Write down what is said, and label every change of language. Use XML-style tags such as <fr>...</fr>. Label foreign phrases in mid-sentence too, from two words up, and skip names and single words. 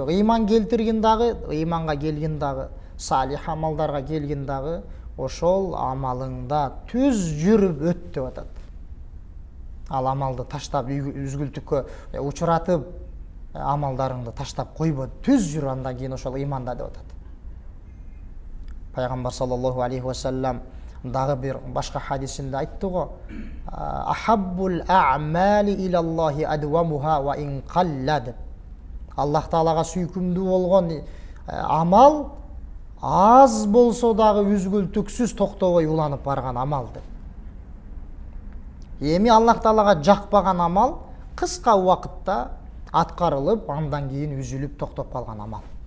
<ky>Ыйман келтирген дагы, ыйманга келген дагы, салих амалдарга келген дагы ошол амалыңда түз жүрүп өт деп атат. Ал амалды таштап үзгүлтүккө учуратып, амалдарыңды таштап койбо, түз жүр, андан кийин ошол ыйманда деп атат. Пайгамбар</ky> <ar>صلى الله عليه وسلم</ar> <ky>дагы бир башка хадисинде айтты го:</ky> <ar>"أحب الأعمال إلى الله أدومها وإن قل"</ar> <ky>деп. Аллах Таалага сүйкүмдүү болгон амал аз болсо дагы үзгүлтүксүз токтобой уланып барган амал деп. Эми Аллах Таалага жакпаган амал кыска убакытта аткарылып, андан кийин үзүлүп токтоп калган амал.</ky>